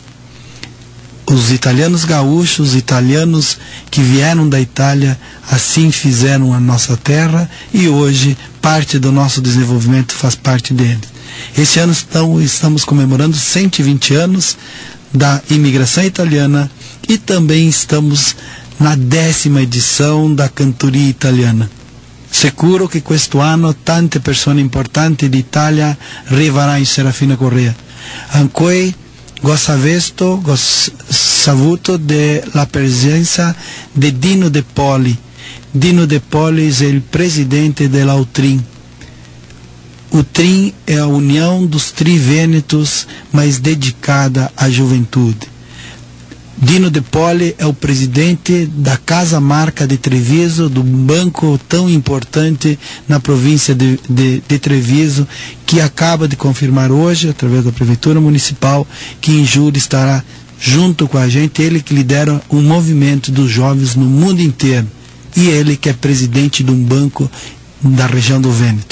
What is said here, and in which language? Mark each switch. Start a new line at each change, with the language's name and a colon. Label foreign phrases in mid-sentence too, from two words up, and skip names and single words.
Portuguese: Os italianos gaúchos, os italianos que vieram da Itália, assim fizeram a nossa terra, e hoje parte do nosso desenvolvimento faz parte deles. Este ano estamos comemorando 120 anos da imigração italiana e também estamos na 10ª edição da cantoria italiana.
Italian: Sicuro che questo anno tante persone importanti d'Italia arriveranno in Serafina Correia. Anche ho saputo della presenza di Dino De Poli. Dino De Poli è il presidente della UTRIN.
Portuguese: O TRIN é a união dos trivênetos, mas dedicada à juventude. Dino De Poli é o presidente da Casa Marca de Treviso, do banco tão importante na província de Treviso, que acaba de confirmar hoje, através da Prefeitura Municipal, que em julho estará junto com a gente, ele que lidera um movimento dos jovens no mundo inteiro, e ele que é presidente de um banco da região do Vêneto.